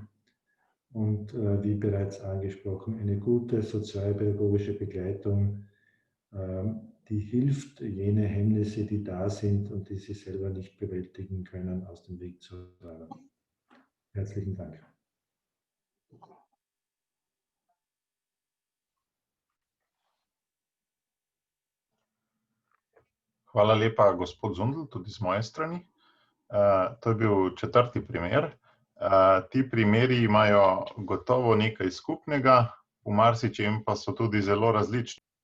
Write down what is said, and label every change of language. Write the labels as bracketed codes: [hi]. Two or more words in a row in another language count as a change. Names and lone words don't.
[de] Und wie bereits angesprochen, eine gute sozialpädagogische Begleitung, die hilft, jene Hemmnisse, die da sind und die sie selber nicht bewältigen können, aus dem Weg zu räumen. Herzlichen Dank. [sl] Hvala lepa, gospod Zundl, tudi z moje strani. To je bil 4. primer. Ti primeri imajo gotovo nekaj skupnega, v marsičem pa so tudi zelo različni.